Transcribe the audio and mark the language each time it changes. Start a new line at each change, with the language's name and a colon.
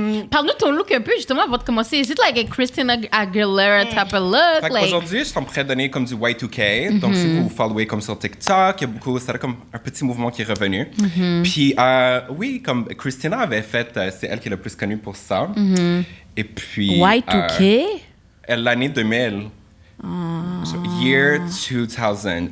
French: Parle-nous de ton look un peu, justement, avant de commencer.
English: Is it like a Christina Aguilera type of look?
French: Fait qu'aujourd'hui, je suis en train de donner comme du Y2K. Donc, si vous followez comme sur TikTok, il y a beaucoup... C'est comme un petit mouvement qui est revenu. Puis, oui, comme Christina avait fait... c'est elle qui est le plus connue pour ça. Et puis...
English: Y2K?
French: L'année 2000.
English: So, year 2000.